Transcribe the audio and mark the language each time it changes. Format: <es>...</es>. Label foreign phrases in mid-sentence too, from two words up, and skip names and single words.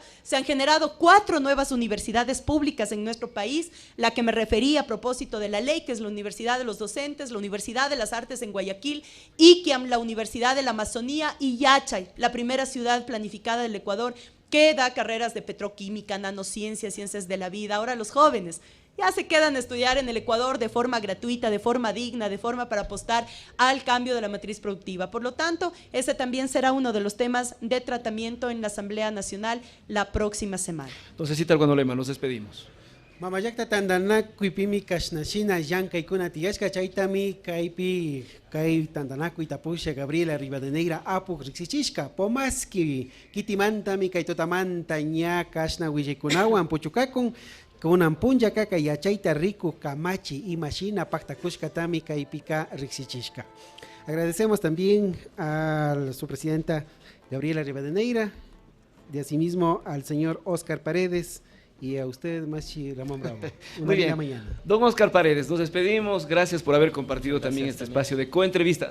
<es>Se han generado 4 nuevas universidades públicas en nuestro país, la que me refería a propósito de la ley, que es la Universidad de los Docentes, la Universidad de las Artes en Guayaquil, Iquiam, la Universidad de la Amazonía, y Yachay, la primera ciudad planificada del Ecuador, que da carreras de petroquímica, nanociencias, ciencias de la vida. Ahora los jóvenes ya se quedan a estudiar en el Ecuador de forma gratuita, de forma digna, de forma para apostar al cambio de la matriz productiva. Por lo tanto, ese también será uno de los temas de tratamiento en la Asamblea Nacional la próxima semana. Entonces, Arguanolema, nos despedimos.</es> <qu>Mamayakta tandanakuy pimi kashnashina llank'aykuna tiyashka chaytami kaypi kay tandanakuy tapusha Gabriela Rivadeneira apuk riksichishka pomaski kitimantami kay tutamanta ña kashna willikunawan puchukakun kunan punlla kaka yachayta riku kamachi imashina paktakushkatami kaypika riksichishka.</qu> <es>Agradecemos también a su presidenta Gabriela Rivadeneira, de asimismo al señor Óscar Paredes, y a usted, Machi Ramón Bravo. Muy bien. Mañana. Don Óscar Paredes, nos despedimos. Gracias por haber compartido también este espacio de coentrevista.</es>